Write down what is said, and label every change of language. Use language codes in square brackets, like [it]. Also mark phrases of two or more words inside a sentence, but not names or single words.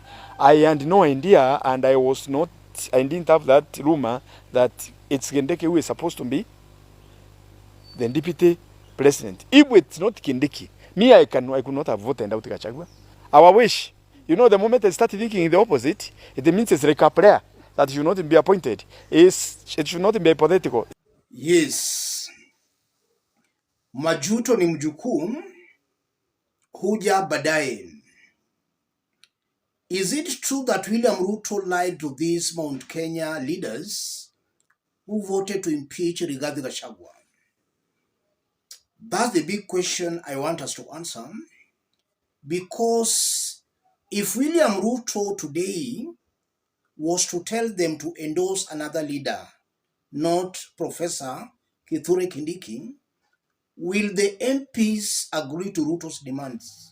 [en] I had no idea, and I didn't have that rumor that it's Kindiki who is supposed to be the deputy president. If it's not Kindiki, me, I could not have voted out Gachagua. Our wish, the moment I started thinking the opposite, it means it's like a prayer that should not be appointed. It should not be hypothetical. Yes. [sw] Majuto ni mjukuu, huja baadaye. [en] Is it true that William Ruto lied to these Mount Kenya leaders who voted to impeach Rigathi Gachagua? That's the big question I want us to answer. Because if William Ruto today was to tell them to endorse another leader, not Professor Kithure Kindiki, will the MPs agree to Ruto's demands?